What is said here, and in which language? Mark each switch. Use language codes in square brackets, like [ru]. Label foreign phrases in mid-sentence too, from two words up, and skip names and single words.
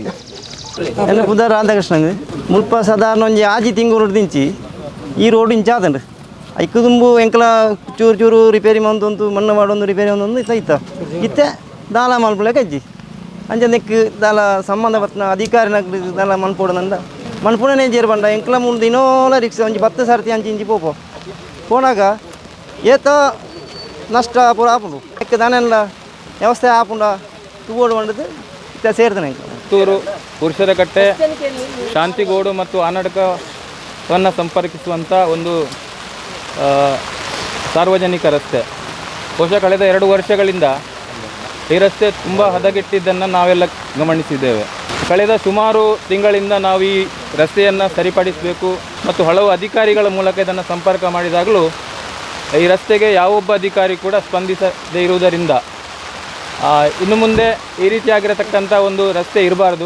[tcy] ಎಲ್ಲ ಪುದ ರಾಧಾಕೃಷ್ಣಂಗೆ ಮುಲ್ಪ ಸಾಧಾರಣ ಒಂಜಿ ಆಜಿ ತಿಂಗಳು ದಿಂಚಿ ಈ ರೋಡ್ ಇಂಚ ಆದಂಡ್ರಿ ಐಕ್ಕು ತುಂಬು ಎಂಕಲ ಚೂರು ಚೂರು ರಿಪೇರಿ ಮಂದೊಂದು ಮಣ್ಣು ಮಾಡೋದು ರಿಪೇರಿ ಒಂದೊಂದು ಇತ್ತ ಇತ್ತೆ ದಾಲ ಮಲ್ಪಲೆ ಕಜ್ಜಿ ಅಂಚ ನೆಕ್ಕು ದಾಲ ಸಂಬಂಧಪಟ್ಟ ಅಧಿಕಾರಿನ ದಾಲ ಮನ್ಪೋಡನಂದ ಮನ್ಪುಣನೆ ಜೇರು ಬಂಡ ಎಂಕ್ಲ ಮುಂದೆ ಇನ್ನೋಲ ರಿಕ್ಷಾ ಒಂಜಿ 10 ಸರ್ತಿ ಅಂಚಿ ಇಂಚಿ ಪೋನಾಗ ಏತ ನಷ್ಟ ಪೂರ ಆಪುಂಡು ಎಕ್ಕ ದಾನೆಲ್ಲ ವ್ಯವಸ್ಥೆ ಆಪುಂಡ ತೂಗೋಡು ಬಂಡದು ಇತ್ತ ಸೇರ್ತಾನೆ [kn] ಪುತ್ತೂರು ಪುರುಷರಕಟ್ಟೆ ಶಾಂತಿಗೋಡು ಮತ್ತು ಆನಡ್ಕವನ್ನು ಸಂಪರ್ಕಿಸುವಂಥ ಒಂದು ಸಾರ್ವಜನಿಕ ರಸ್ತೆ. ಬಹುಶಃ ಕಳೆದ 2 ವರ್ಷಗಳಿಂದ ಈ ರಸ್ತೆ ತುಂಬ ಹದಗೆಟ್ಟಿದ್ದನ್ನು ನಾವೆಲ್ಲ ಗಮನಿಸಿದ್ದೇವೆ. ಕಳೆದ ಸುಮಾರು ತಿಂಗಳಿಂದ ನಾವು ಈ ರಸ್ತೆಯನ್ನು ಸರಿಪಡಿಸಬೇಕು ಮತ್ತು ಹಲವು ಅಧಿಕಾರಿಗಳ ಮೂಲಕ ಇದನ್ನು ಸಂಪರ್ಕ ಮಾಡಿದಾಗಲೂ ಈ ರಸ್ತೆಗೆ ಯಾವೊಬ್ಬ ಅಧಿಕಾರಿ ಕೂಡ ಸ್ಪಂದಿಸದೇ ಇರುವುದರಿಂದ ಇನ್ನು ಮುಂದೆ ಈ ರೀತಿಯಾಗಿರತಕ್ಕಂಥ ಒಂದು ರಸ್ತೆ ಇರಬಾರ್ದು.